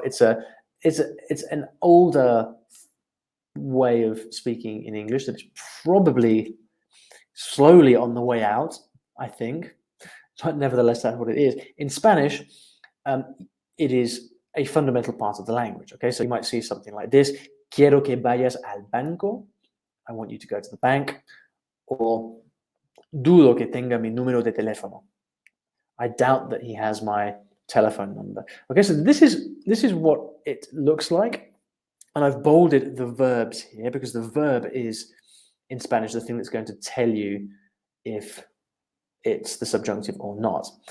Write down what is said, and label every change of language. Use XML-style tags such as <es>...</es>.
<en>It's an older way of speaking in English that is probably slowly on the way out, I think. But nevertheless, that's what it is. In Spanish, it is a fundamental part of the language. Okay, so you might see something like this:</en> <es>Quiero que vayas al banco.</es> <en>I want you to go to the bank.</en> <es>Or dudo que tenga mi número de teléfono.</es> <en>I doubt that he has my telephone number. Okay, so this is what it looks like, and I've bolded the verbs here because the verb is in Spanish the thing that's going to tell you if it's the subjunctive or not.</en>